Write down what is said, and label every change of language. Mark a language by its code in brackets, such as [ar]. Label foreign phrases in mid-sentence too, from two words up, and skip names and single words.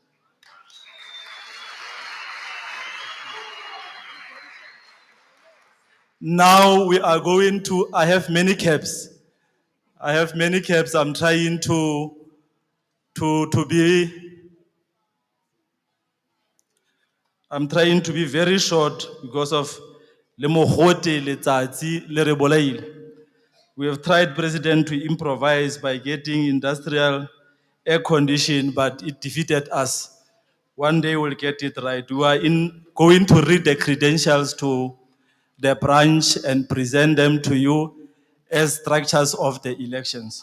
[en] Now we are going to, I have many caps. I'm trying to be very short because of [tn] le mogote letsatsi le re bolaile. [en] We have tried, President, to improvise by getting industrial air condition, but it defeated us. One day we'll get it right. We are going to read the credentials to the branch and present them to you as structures of the elections.